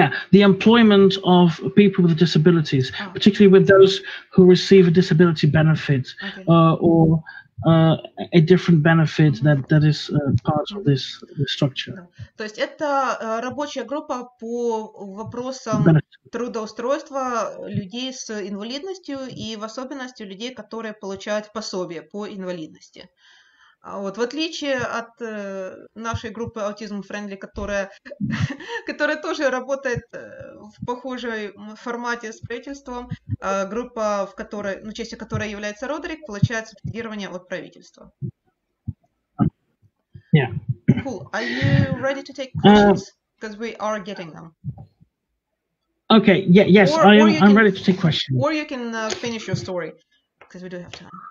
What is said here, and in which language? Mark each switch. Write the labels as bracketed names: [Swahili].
[English] The employment of people with disabilities, particularly with those who receive a disability benefit or a different benefit that is part of this structure. [Russian] То есть это рабочая группа по вопросам трудоустройства людей с инвалидностью и в особенности людей, которые получают пособие по инвалидности. Вот, в отличие от нашей группы Autism Friendly, которая тоже работает в похожей формате с правительством, группа, частью которой является Родерик, получает субсидирование от правительства. [English] Yeah. Cool. Are you ready to take questions? Because we are getting them. Okay. Yeah. Yes, I'm ready to take questions. Or you can finish your story, because we do have time.